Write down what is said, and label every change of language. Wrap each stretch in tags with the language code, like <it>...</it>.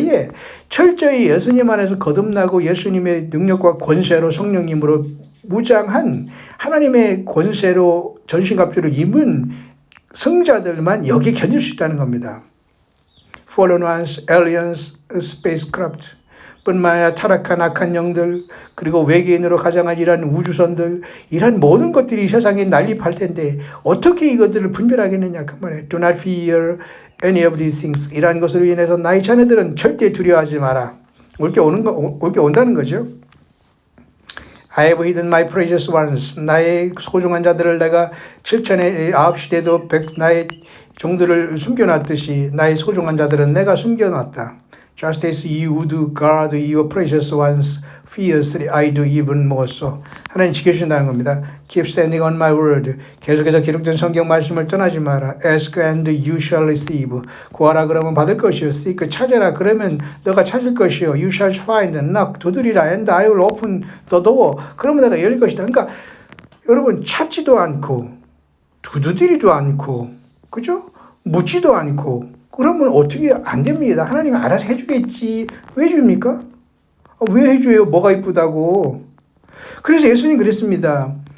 <ko>예, 철저히 예수님 안에서 거듭나고 예수님의 능력과 권세로 성령님으로 무장한 하나님의 권세로 전신갑주를 입은 승자들만 여기 견딜 수 있다는 겁니다.</ko> <en>Fallen ones, aliens, spacecraft.</en> <ko>뿐만 아니라 타락한 악한 영들 그리고 외계인으로 가장한 이러한 우주선들 이런 모든 것들이 세상에 난립할 텐데 어떻게 이것들을 분별하겠느냐 그 말이에요.</ko> <en>Do not fear any of these things.</en> <ko>이러한 것으로 인해서 나의 자녀들은 절대 두려워하지 마라. 올 게 온다는 거죠.</ko> <en>I have hidden my precious ones.</en> <ko>나의 소중한 자들을 내가 7천의 9시대도 나의 종들을 숨겨놨듯이 나의 소중한 자들은 내가 숨겨놨다.</ko> <en>Just as you would guard your precious ones fiercely, I do even more so.</en> <ko>하나님 지켜주신다는 겁니다.</ko> <en>Keep standing on my word.</en> <ko>계속해서 기록된 성경 말씀을 떠나지 마라.</ko> <en>Ask and you shall receive.</en> <ko>구하라 그러면 받을 것이요. Seek, 찾아라 그러면 너가 찾을 것이요.</ko> <en>You shall find, knock, 두드리라 and I will open the door.</en> <ko>그러면 내가 열릴 것이다. 그러니까 여러분 찾지도 않고 두드리지도 않고 그죠? 묻지도 않고 그러면 어떻게 안 됩니다. 하나님이 알아서 해주겠지. 왜 줍니까? 왜 해줘요? 뭐가 이쁘다고. 그래서 예수님 그랬습니다.</ko>